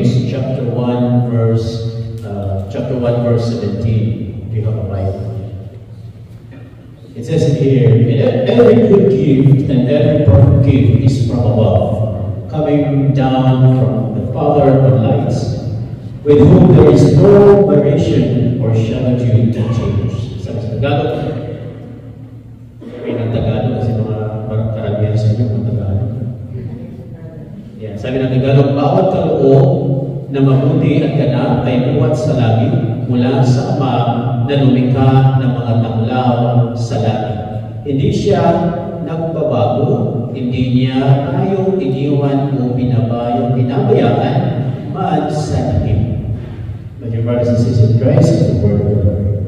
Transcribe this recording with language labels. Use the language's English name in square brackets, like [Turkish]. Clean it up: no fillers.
[English] chapter 1, verse 17. Do you have a Bible? It says in here, "And every good gift and every perfect gift is from above, coming down from the Father of lights, with whom there is no variation or shadow and change." [Filipino] Sabi sa Tagalog, ng Tagalog kasi mga karamihan sa inyo ng Tagalog. Yan, sabi ng Tagalog, "Bawat kaloob na mabuti at ganap ay buwat sa langit mula sa Ama na lumikha ng mga tanglaw sa langit. Hindi siya nagbabago, hindi niya tayo iniwan o binabayaan man sa langit." [English] But your brothers and sisters in Christ is the word of the Lord.